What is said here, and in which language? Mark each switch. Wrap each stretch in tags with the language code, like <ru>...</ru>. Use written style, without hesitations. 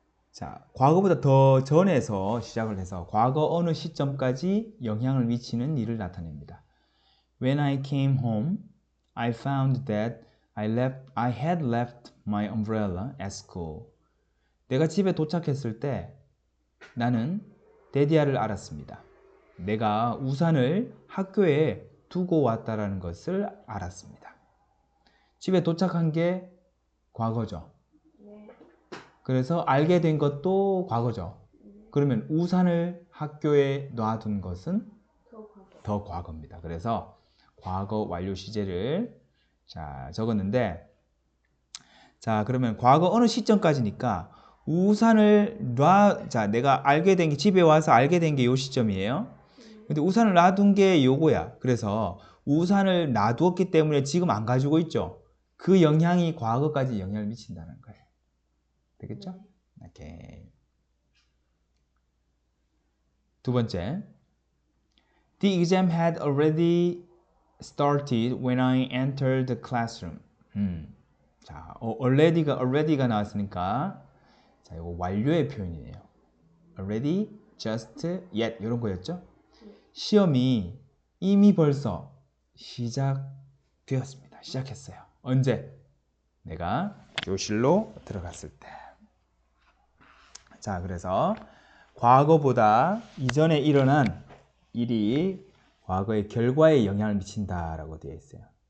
<ko>자, 과거보다 더 전에서 시작을 해서 과거 어느 시점까지 영향을 미치는 일을 나타냅니다.</ko> <en>When I came home, I found that I had left my umbrella at school.</en> <ko>내가 집에 도착했을 때 나는 데디아를 알았습니다. 내가 우산을 학교에 두고 왔다라는 것을 알았습니다. 집에 도착한 게 과거죠. 그래서 알게 된 것도 과거죠. 그러면 우산을 학교에 놔둔 것은 더 과거입니다. 그래서 과거 완료 시제를 자, 적었는데 자, 그러면 과거 어느 시점까지니까 우산을 자, 내가 알게 된 게 집에 와서 알게 된 게 요 시점이에요. 근데 우산을 놔둔 게 요거야. 그래서 우산을 놔두었기 때문에 지금 안 가지고 있죠. 그 영향이 과거까지 영향을 미친다는 거예요. 되겠죠? 오케이. 두 번째.</ko> <en>The exam had already started when I entered the classroom.</en> <ko>자, already가 나왔으니까 자, 이거 완료의 표현이에요.</ko> <en>already, just, yet</en> <ko>이런 거였죠? 시험이 이미 벌써 시작되었습니다. 시작했어요. 언제? 내가 교실로 들어갔을 때. 자, 그래서 과거보다 이전에 일어난 일이 과거의 결과에 영향을 미친다라고 되어 있어요.</ko>